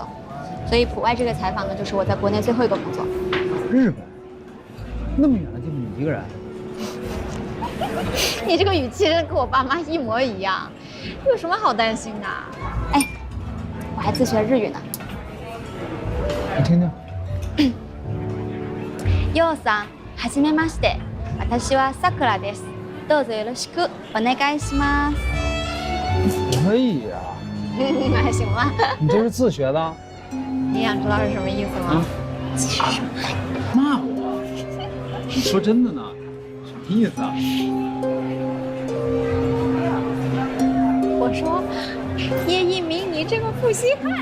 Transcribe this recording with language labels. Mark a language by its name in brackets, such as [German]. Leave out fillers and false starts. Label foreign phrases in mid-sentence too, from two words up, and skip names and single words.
[Chinese] 所以普外这个采访呢，就是我在国内最后一个工作。日本？那么远的地方你一个人？你这个语气真跟我爸妈一模一样，有什么好担心的？哎，我还自学了日语呢。你听听。 [Japanese] ようさん、はじめまして。私はさくらです。どうぞよろしくお願いします。 [Chinese] 可以呀。还行吧。你这是自学的？你想知道是什么意思吗？骂我？你说真的呢？什么意思啊？我说，叶一鸣，你这个负心汉。